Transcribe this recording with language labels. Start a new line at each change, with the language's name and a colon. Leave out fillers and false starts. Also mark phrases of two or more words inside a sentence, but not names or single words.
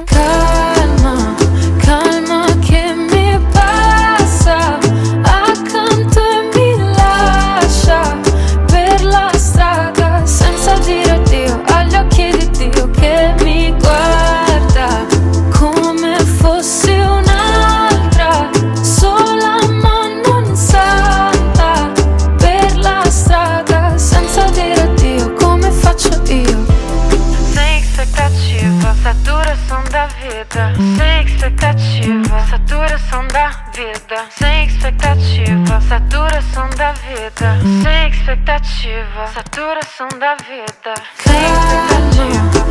Italian: calma, calma che mi passa accanto e mi lascia per la strada senza dire addio agli occhi di Dio che mi guarda come fossi un'altra sola ma non santa per la strada senza dire addio come faccio io.
Portuguese: Sem expectativa, saturação da vida. Sem expectativa, saturação da vida. Sem expectativa, saturação da vida. Sem expectativa, saturação da vida. Sem expectativa.